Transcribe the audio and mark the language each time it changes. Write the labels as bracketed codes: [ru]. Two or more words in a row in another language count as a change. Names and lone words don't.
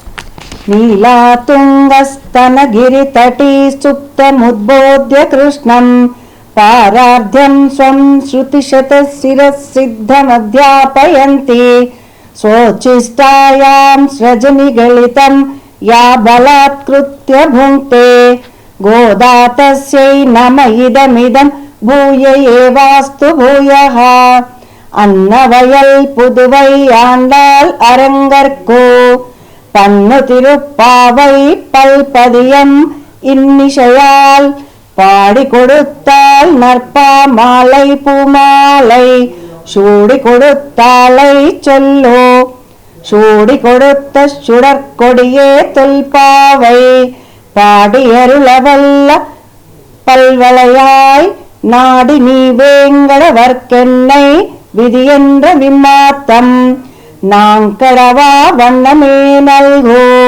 [sa] నీలాతుంగస్తనగిరి తటీ సుప్తముద్బోధ్య కృష్ణం పారార్ధ్యం స్వం శృతిశతశిరసిద్ధమధ్యాపయంతి స్వోచ్ఛిష్టాయాం సృజనిగళితం యా బలాత్కృత్య భుంక్తే గోదా తస్యై నమ ఇదమిదం భూయ ఏవాస్తు భూయః. [ta] அன்னவயல் புதுவை ஆண்டாள் அரங்கற்கோ பன்னு திருப்பாவை பல்பதியம் இன்னிசையால் பாடி கொடுத்தாள் நற்பா மாலை பூமாலை சூடி கொடுத்தாளை சொல்லோ சூடி கொடுத்த சுடற்கொடியே தொல்பாவை பாடியருளவல்ல பல்வளையாய் நாடி நீ வேங்கடவர்க்கென்னை விதியென்ற விம்மாத்தம் நாங்கடவா வண்ணமே நல்கோ.